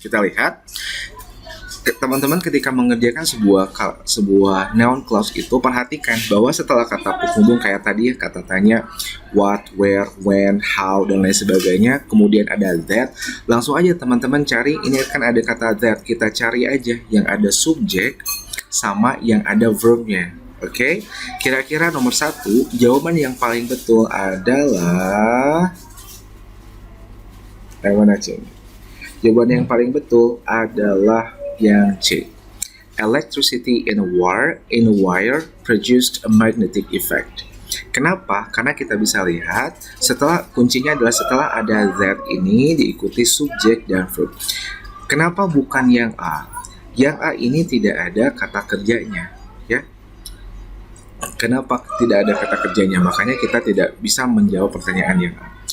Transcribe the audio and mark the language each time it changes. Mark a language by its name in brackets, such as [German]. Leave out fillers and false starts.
[Indonesian] Kita lihat, teman-teman ketika mengerjakan sebuah noun clause itu, perhatikan bahwa setelah kata penghubung kayak tadi ya, kata tanya, what, where, when, how, dan lain sebagainya, kemudian ada that, langsung aja teman-teman cari, ini kan ada kata that, kita cari aja yang ada subjek sama yang ada verbnya. Oke, kira-kira nomor 1, jawaban yang paling betul adalah mana C? Jawaban yang paling betul adalah yang C. [English] Electricity in a wire produced a magnetic effect. [Indonesian] Kenapa? Karena kita bisa lihat kuncinya adalah setelah ada that ini diikuti subjek dan verb. Kenapa bukan yang A? Yang A ini tidak ada kata kerjanya, ya. Kenapa tidak ada kata kerjanya? Makanya kita tidak bisa menjawab pertanyaan yang A.